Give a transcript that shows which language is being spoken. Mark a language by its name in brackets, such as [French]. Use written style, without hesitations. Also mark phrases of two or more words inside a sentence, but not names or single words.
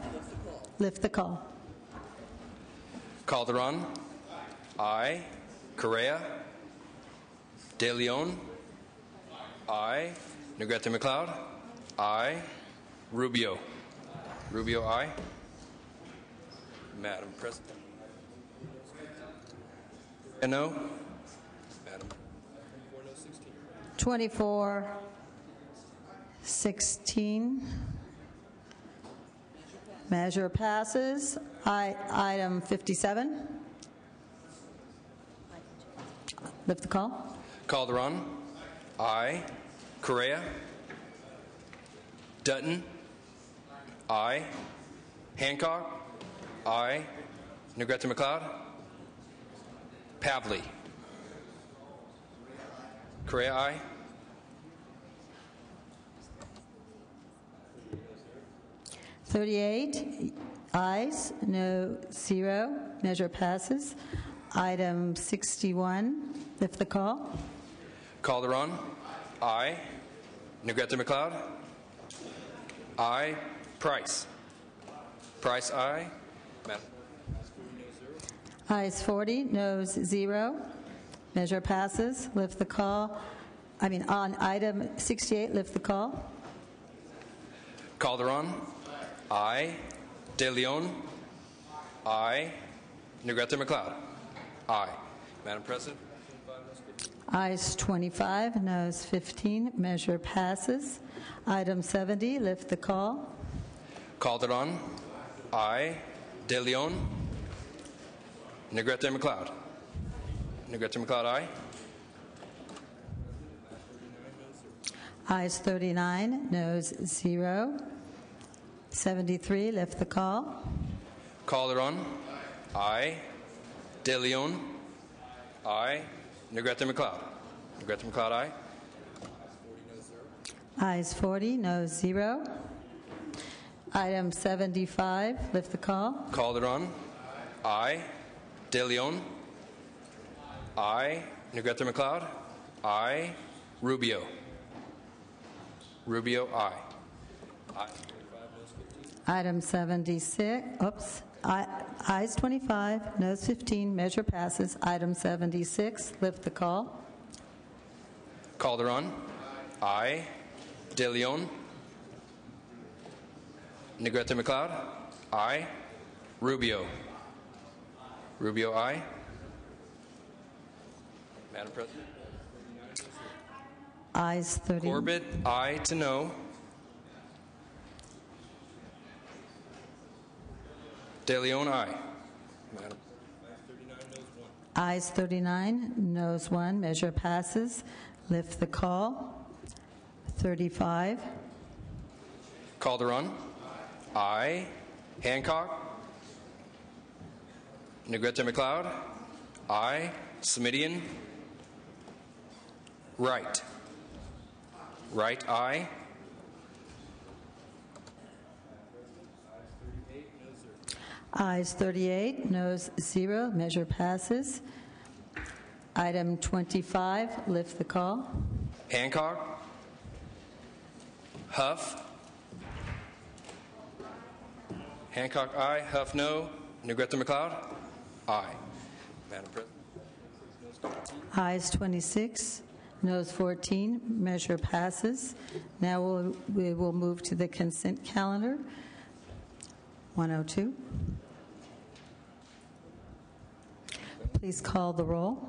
[English] Lift the call. Calderon? Aye. Correa? De Leon? Aye. Negrete McLeod? Aye. Rubio? Rubio, aye. Madam President. No? Madam. 24-16. Measure passes. Item 57. Lift the call. Calderon? Aye. Correa? Dutton? Aye. Hancock? Aye. Negrete McLeod? Pavley? Correa, aye. $38 ayes, no 0. Measure passes. Item 61. Lift the call. Calderon? Aye. Negrete McLeod? Aye. Price? Price, aye. Madam. Ayes 40, noes 0. Measure passes. Lift the call. On item 68, lift the call. Calderon. Aye. De Leon. Aye. Negrete McLeod. Aye. Madam President. Ayes 25, noes 15. Measure passes. Item 70, lift the call. Calderon. Aye. De Leon. Negrete McLeod. Negrete McLeod, aye. Ayes 39, noes 0. 73, lift the call. Calderon. Aye. De Leon. Aye. Negrete McLeod. Negrete McLeod, aye. Ayes 40, noes 0. Item 75, lift the call. Calderon. Aye. De Leon. Aye. Negrete McLeod. Aye. Rubio. Rubio, aye. Aye. Item 76, ayes 25, noes 15, measure passes. Item 76, lift the call. Calderon. Aye. De Leon. Negrete McLeod. Aye. Rubio. Rubio, aye. Madam President. Ayes 30. Corbett, aye to no. De Leon, aye. Madam. Ayes 39, noes 1, measure passes. Lift the call. 35. Calderon. Aye. Hancock. Negrete McLeod. Aye. Smidian. Wright. Wright, aye. Ayes 38, noes 0, measure passes. Item 25, lift the call. Hancock. Huff. Hancock, aye. Huff, no. Negrete McLeod. Aye. Madam President. Ayes 26, noes 14, measure passes. Now we will move to the consent calendar. 102. Please call the roll.